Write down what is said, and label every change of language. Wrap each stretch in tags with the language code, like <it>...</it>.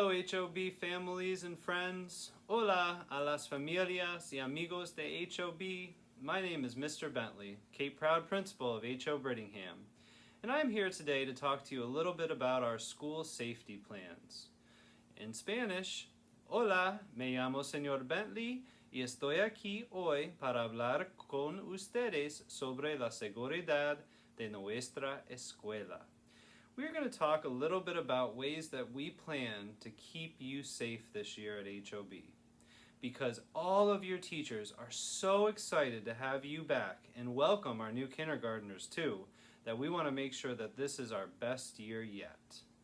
<en>HOB families and friends.</en> <es>Hola a las familias y amigos de HOB.</es> <en>My name is Mr. Bentley, Cape Proud Principal of H.O.Brittingham, and I'm here today to talk to you a little bit about our school safety plans. In Spanish,</en> <es>hola, me llamo Señor Bentley y estoy aquí hoy para hablar con ustedes sobre la seguridad de nuestra escuela.</es> <en>We're going to talk a little bit about ways that we plan to keep you safe this year at HOB, because all of your teachers are so excited to have you back and welcome our new kindergartners too, that we want to make sure that this is our best year yet.</en>